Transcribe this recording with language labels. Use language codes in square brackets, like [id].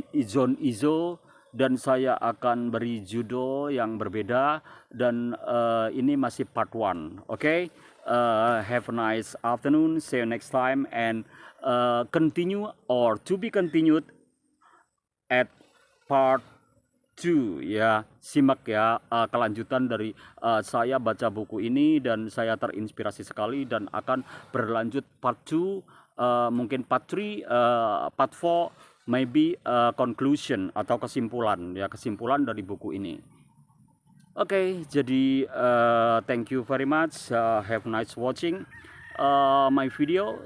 [id] John Izzo, dan saya akan beri judul yang berbeda, dan ini masih part 1. [en] Oke, have a nice afternoon, see you next time, and continue or to be continued at part 2 [id] ya. Simak ya kelanjutan dari saya baca buku ini dan saya terinspirasi sekali, dan akan berlanjut part 2, mungkin part 3, part 4, [en] maybe conclusion [id] atau kesimpulan dari buku ini. Oke, jadi [en] thank you very much, have nice watching my video.